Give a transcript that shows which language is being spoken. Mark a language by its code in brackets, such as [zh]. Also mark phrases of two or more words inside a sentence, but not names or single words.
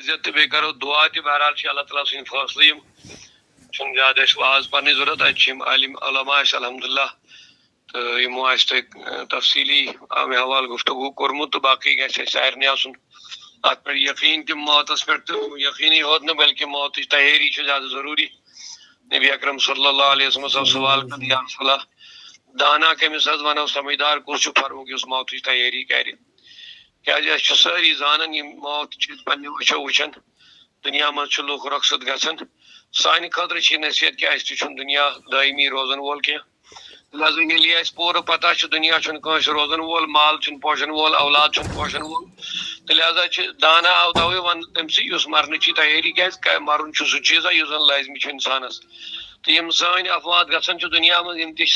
[ks] تعزیت تو بیٚیہِ کرو دعا تہِ بہرحال چھِ اللہ تعالیٰ سٕنٛدۍ فٲصلہٕ یِم چھُنہٕ زیادٕ اَسہِ واز پَرنٕچ ضروٗرت اَتہِ چھِ یِم عالم علما اَسہِ الحمدللہ تہٕ یِمو آسہِ تۄہہِ تفصیٖلی آمہِ حوالہٕ گفتگوٗ کوٚرمُت تہٕ باقٕے گژھِ اَسہِ سارنٕے آسُن اَتھ پٮ۪ٹھ یقیٖن تہِ موتَس پٮ۪ٹھ تہٕ یقیٖنی ہوت نہٕ بلکہِ موتٕچ تیٲری چھِ زیادٕ ضروٗری نبی اکرم [ar] صلی اللہ علیہ وسلم [ks] سوال کر [ar] یا رسول اللہ [ks] دانا کٔمِس حظ وَنو سمجھدار کُس چھُ فرموک یُس موتٕچ تیٲری کرِ کیازِ أسۍ چھِ سٲری زانان یِم موت چھِ پنٕنیو أچھو وٕچھان دُنیا منٛز چھِ لُکھ رۄخصت گژھان سانہِ خٲطرٕ چھِ نصیحت کہِ اَسہِ تہِ چھُنہٕ دُنیا دٲیمی روزن وول کینٛہہ لہذا ییٚلہِ یہِ اَسہِ پوٗرٕ پتہ چھُ دُنیا چھُنہٕ کٲنٛسہِ روزن وول مال چھُنہٕ پوشن وول اولاد چھُنہٕ پوشن وول تہٕ لہذا چھِ دانا آو توے وننہٕ تٔمسٕے یُس مرنٕچی تیٲری کیازِ مرُن چھُ سُہ چیٖزا یُس زن لٲزمی چھُ انسانس تہٕ یِم سٲنۍ افوات گژھان چھِ دُنیا منٛز یِم تہِ چھِ